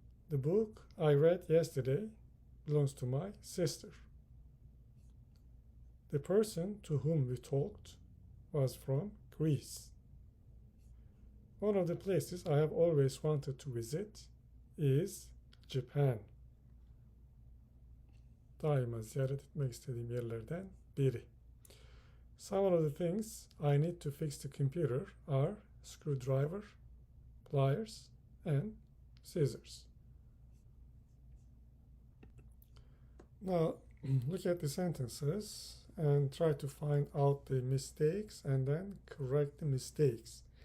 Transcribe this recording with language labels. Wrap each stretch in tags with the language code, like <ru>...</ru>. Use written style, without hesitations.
<en>The book I read yesterday belongs to my sister. The person to whom we talked was from Greece. One of the places I have always wanted to visit is Japan.</en> <tr>Daima ziyaret etmek istediğim yerlerden biri.</tr> <en>Some of the things I need to fix the computer are screwdriver, pliers, and scissors. Now, look at the sentences and try to find out the mistakes and then correct the mistakes.</en>